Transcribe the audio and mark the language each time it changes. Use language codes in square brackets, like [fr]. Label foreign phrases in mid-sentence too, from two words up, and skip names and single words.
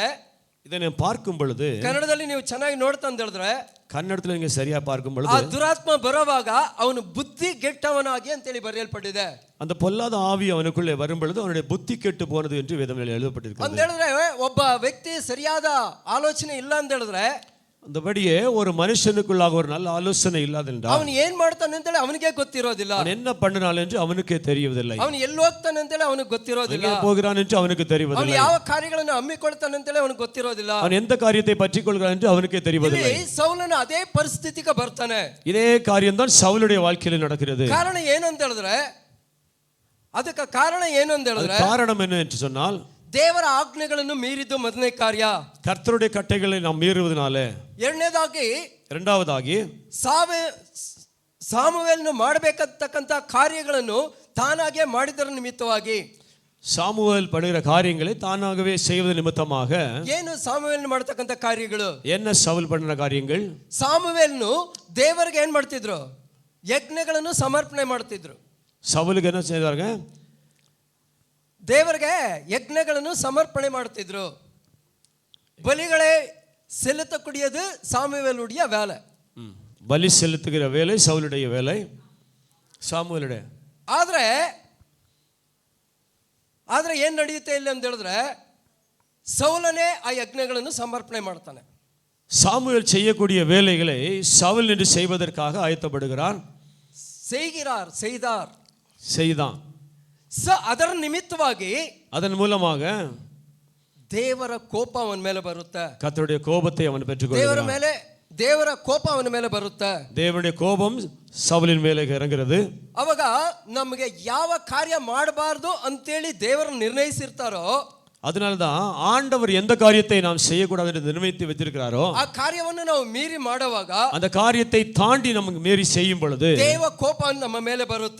[ta] இதை நான் பார்க்கும் பொழுது [kn] ಕನ್ನಡದಲ್ಲಿ ನೀವು ಚೆನ್ನಾಗಿ ನೋಡ್ತಾ ಅಂತ ಹೇಳಿದ್ರೆ, ಕನ್ನಡದಲ್ಲಿ ನಿಮಗೆ ಸರಿಯಾಗಿ [ta] பார்க்கும் பொழுது [kn] ಆ ದುರಾತ್ಮ ಬರುವಾಗ ಅವನು ಬುದ್ಧಿ ಗೆಟ್ಟವನಾಗಿ ಅಂತೇಳಿ ಬರೆಯಲ್ಪಟ್ಟಿದೆ. [ta] அந்த பொல்லாத ஆவி அவனுக்குள்ளே வரும் பொழுது அவனுடைய புத்தி கெட்டு போனது என்று வேதத்தில் எழுதப்பட்டிருக்கிறது. [kn] ಅಂತ ಹೇಳಿದ್ರೆ ಒಬ್ಬ ವ್ಯಕ್ತಿ ಸರಿಯಾದ ಆಲೋಚನೆ ಇಲ್ಲ ಅಂತ ಹೇಳಿದ್ರೆ, [ta] அந்தபடியே ஒரு மனுஷனுக்குள்ளாக ஒரு நல்ல ஆலோசனை இல்லாதென்றால் [kn] அவன் ಏನ್ ಮಾಡ್ತಾನೆ ಅಂತೇಳಿ ಅವನಿಗೆ ಗೊತ್ತಿರೋದಿಲ್ಲ. [ta] அவன் என்ன பண்ணினான் என்று அவனுக்கே தெரியவில்லை. [kn] ಅವನು ಎಲ್ಲಿ ಹೋಗ್ತಾನೆ ಅಂತೇಳಿ ಅವನಿಗೆ ಗೊತ್ತಿರೋದಿಲ್ಲ. [ta] எங்கே போகிறான் என்று அவனுக்கு தெரியவில்லை. [kn] ಅವನು ಯಾವ ಕಾರ್ಯಗಳನ್ನು ಹಮ್ಮಿಕೊಳ್ತಾನೆ ಅಂತೇಳಿ ಅವನಿಗೆ ಗೊತ್ತಿರೋದಿಲ್ಲ. [ta] அவன் எந்த காரியத்தை பற்றிக் கொள்கிறான் என்று அவனுக்கே தெரியவில்லை. [kn] ಸೌಲನ ಅದೇ ಪರಿಸ್ಥಿತಿಗೆ ಬರ್ತಾನೆ. [ta] இதே காரியம் தான் சவுலுடைய வாழ்க்கையில் நடக்கிறது. [kn] ಕಾರಣ ಏನು ಅಂತ ಹೇಳಿದ್ರೆ, ಅದಕ್ಕೆ ಕಾರಣ ಏನು ಅಂತ ಹೇಳಿದ್ರೆ, [ta] காரணம் என்ன என்று சொன்னால், [kn] ದೇವರ ಆಜ್ಞೆಗಳನ್ನು ಮೀರಿದ್ದು ಮೊದಲನೇ ಕಾರ್ಯ. [ta] கர்த்தருடைய கட்டளைகளை நாம் மீறுவதனாலே. இரண்டாவதாಗಿ [kn] ಸಾಮುವೇಲನು ಮಾಡಬೇಕಂತಕ್ಕಂತ ಕಾರ್ಯಗಳನ್ನು ತಾನಾಗೆ ಮಾಡಿದರ ನಿಮಿತ್ತವಾಗಿ, [ta] சாமுவேல் பண்ணுகிற காரியங்களை தானாகவே செய்வது நிமித்தமாக. [kn] ಏನು ಸಾಮುವೇಲನು ಮಾಡತಕ್ಕಂತ ಕಾರ್ಯಗಳು? [ta] என்ன சவுல் பண்ணுற காரியங்கள்? [kn] ಸಾಮುವೇಲನು ದೇವರಿಗೆ ಏನ್ ಮಾಡ್ತಿದ್ರು? ಯಜ್ಞಗಳನ್ನು ಸಮರ್ಪಣೆ ಮಾಡ್ತಿದ್ರು. [ta] சவுலுக்கு என்ன செய்தாங்க? [kn] ದೇವರಿಗೆ ಯಜ್ಞಗಳನ್ನು ಸಮರ್ಪಣೆ ಮಾಡ್ತಿದ್ರು. [ta] ಬಲಿಗಳೇ செலுத்தக்கூடியது சாமுவேலுடைய வேலை. பலி செலுத்துகிற வேலை சவுலுடைய வேலை, சாமுவேலுடைய. [kn] ಆದ್ರೆ ಏನ್ ನಡೆಯುತ್ತೆ ಇಲ್ಲ ಅಂತ ಹೇಳಿದ್ರೆ, ಸೌಲನೇ ಆ ಯಜ್ಞಗಳನ್ನು ಸಮರ್ಪಣೆ ಮಾಡ್ತಾನೆ. [ta] சாமுவேல் செய்யக்கூடிய வேலைகளை சவுல் என்று செய்வதற்காக ஆயத்தப்படுகிறான். செய்தான். [kn] ಅದರ ನಿಮಿತ್ತವಾಗಿ, [ta] அதன் மூலமாக [kn] ದೇವರ ಕೋಪ ಅವನ ಮೇಲೆ ಬರುತ್ತೆ. [ta] கர்த்தருடைய கோபத்தை அவன் பெற்றுக்கொள்கிறான். [kn] ದೇವರ ಕೋಪ ಅವನ ಮೇಲೆ ಬರುತ್ತೆ. [ta] தேவனுடைய கோபம் சவுலின் ಮೇಲೆ ಇறங்குறது. [kn] ಅವಾಗ ನಮಗೆ ಯಾವ ಕಾರ್ಯ ಮಾಡಬಾರ್ದು ಅಂತೇಳಿ ದೇವರು ನಿರ್ಣಯಿಸಿರ್ತಾರೋ, [ta] அதனால்தான் ஆண்டவர் எந்த காரியத்தை நாம் செய்யக்கூடாது என்று நிர்ணயித்து வைத்திருக்கிறாரோ [kn] ಆ ಕಾರ್ಯವನ್ನು ನಾವು ಮೀರಿ ಮಾಡುವಾಗ [ta] அந்த காரியத்தை தாண்டி நமக்கு மீறி செய்யும் பொழுது [kn] ದೇವ ಕೋಪ ನಮ್ಮ ಮೇಲೆ ಬರುತ್ತೆ.